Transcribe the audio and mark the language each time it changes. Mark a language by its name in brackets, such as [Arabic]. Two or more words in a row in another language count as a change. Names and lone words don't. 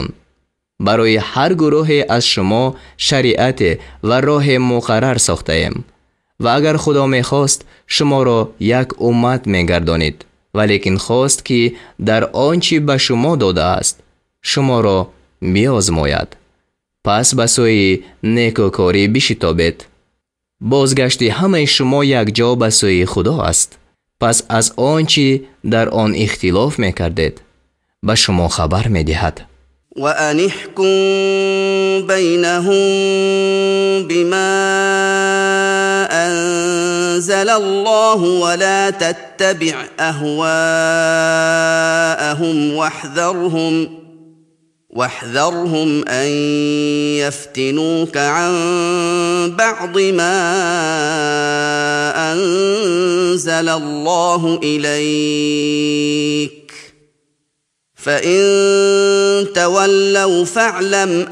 [Tajik] барои ҳар гурӯҳе аз шумо шариате ва роҳе муқаррар сохтаем ва агар Худо мехост шуморо як уммат мегардонид, валекин хост ки дар он чӣ ба шумо додааст шуморо биозмояд. пас ба сӯи некӯкорӣ бишитобед. бозгашти ҳамаи шумо якҷо ба сӯи Худо аст. пас аз он чӣ дар он ихтилоф мекардед ба шумо хабар медиҳад. [Arabic] وأن احكم بينهم بما أنزل الله ولا تتبع أهواءهم واحذرهم أن يفتنوك عن بعض ما أنزل الله إليك فإن تولوا فاعلم